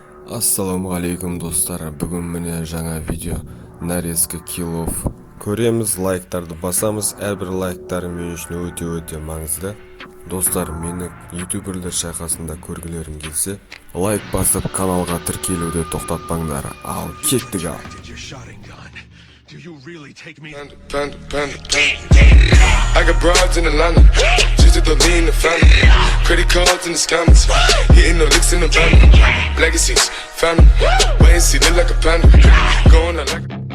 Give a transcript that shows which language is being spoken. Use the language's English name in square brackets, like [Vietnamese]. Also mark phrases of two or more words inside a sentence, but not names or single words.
[Kazakh] Ассалаумағалейкум достар, бүгін міне жаңа видео нарезка киллов көреміз, лайктарды басамыз. Әрбір лайктары мен үшін өте маңызды. Достар, мені ютуберлер шайқасында көргілерің келсе, лайк басып каналға тіркелуді тоқтатпаңдар. Ал кеттік ал. [English] Do you really take me? Panda. I got broads in Atlanta, just to lean in the family. Credit cards in the scammers, hitting the licks in the van. Legacies, family, wait and see, look like a panda. Going out like